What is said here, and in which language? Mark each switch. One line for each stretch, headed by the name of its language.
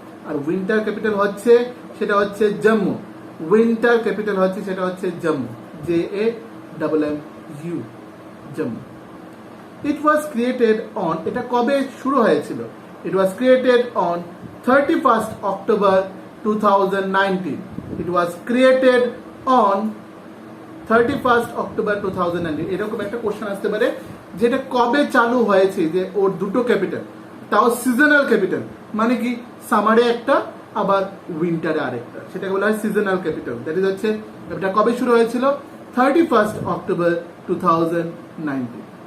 Bangla: আর winter capital হচ্ছে সেটা হচ্ছে জম্মু, উইন্টার ক্যাপিটাল হচ্ছে সেটা হচ্ছে Jammu, JAMMU, Jammu.
English: it was created on,
Bangla: এটা কবে শুরু হয়েছিল?
English: It was created on 31st October 2019. It was created on 31st October 2019.
Bangla: এরকম একটা কোশ্চেন আসতে পারে যেটা কবে চালু হয়েছে, যে ওর দুটো ক্যাপিটাল, তাও সিজনাল ক্যাপিটাল, মানে কি সামারে একটা আবার উইন্টারে আরেকটা, সেটাকে বলা হয় সিজনাল ক্যাপিটাল।
English: that is
Bangla: হচ্ছে এটা কবে শুরু হয়েছিল? 31st October 2019।